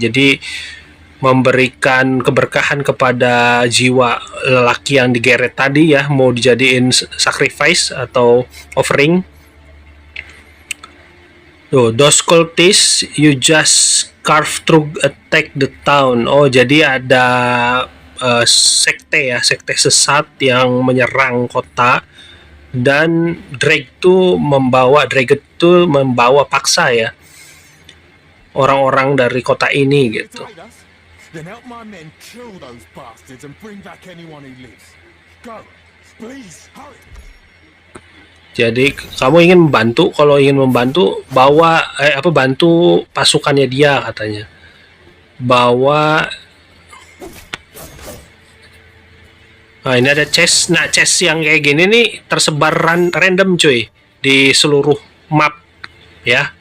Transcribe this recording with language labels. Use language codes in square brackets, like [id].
[id] Jadi memberikan keberkahan kepada jiwa lelaki yang digeret tadi ya, mau dijadiin sacrifice atau offering. [en] Tuh, those cultists you just carve through attack the town. [id] Oh, jadi ada sekte ya, sekte sesat yang menyerang kota, dan Drake tuh membawa paksa ya orang-orang dari kota ini gitu. [en] Betray us? Then help my men kill those bastards and bring back anyone who lives. Go, please, hurry. [id] Jadi kamu ingin membantu, kalau ingin membantu bawa bantu pasukannya dia katanya. Bawa Nah, ini ada chest. Nah, chest yang kayak gini nih tersebar random cuy di seluruh map ya.